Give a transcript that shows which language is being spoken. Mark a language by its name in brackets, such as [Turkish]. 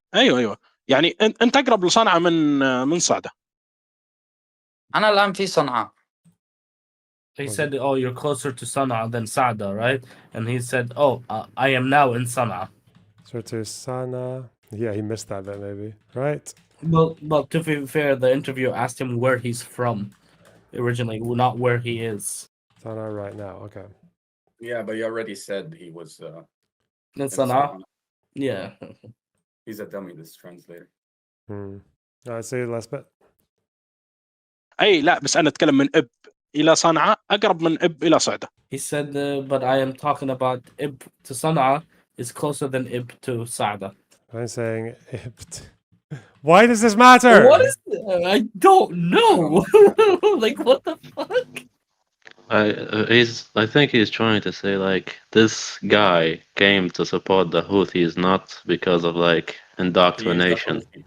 [Arabic] ايوه يعني انت اقرب لصنعاء من صعدة. أنا الآن في صنعاء. [English] He said, "Oh, you're closer to Sana'a than Saada, right?" And he said, "Oh, I am now in Sana'a." So to Sana. Yeah, he missed that bit maybe. Right. Well, to be fair, the interviewer asked him where he's from originally, not where he is. Sana right now. Okay. Yeah, but he already said he was in Sana'a. Yeah. He's a dummy, this translator. Say the last bit. [Arabic] اي لا بس انا اتكلم من اب الى صنعاء اقرب من اب الى صعدة. [English] He said, but I am talking about Ib to Sana'a is closer than Ib to Saada. I'm saying Ibt. Why does this matter? What is I don't know. Like, what the fuck? I think he's trying to say like this guy came to support the Houthis not because of like indoctrination.